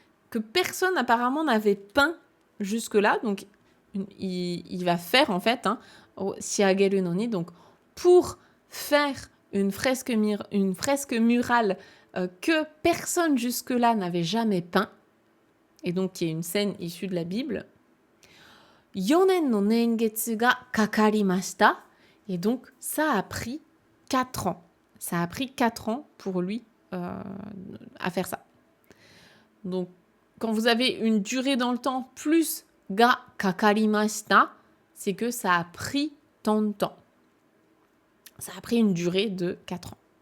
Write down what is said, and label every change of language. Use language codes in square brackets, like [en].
[fr] Que personne apparemment n'avait peint jusque-là. Donc il va faire en fait, [ja] shiageru no ni, [fr] donc pour faire une fresque murale que personne jusque-là n'avait jamais peint, et donc qui est une scène issue de la Bible. [ja] 4年の年月がかかりました。 [fr] Et donc, ça a pris 4 ans. Ça a pris 4 ans pour lui à faire ça. Donc, quand vous avez une durée dans le temps plus [ja] ga kakarimashita, [fr] c'est que ça a pris tant de temps. Ça a pris une durée de 4 ans.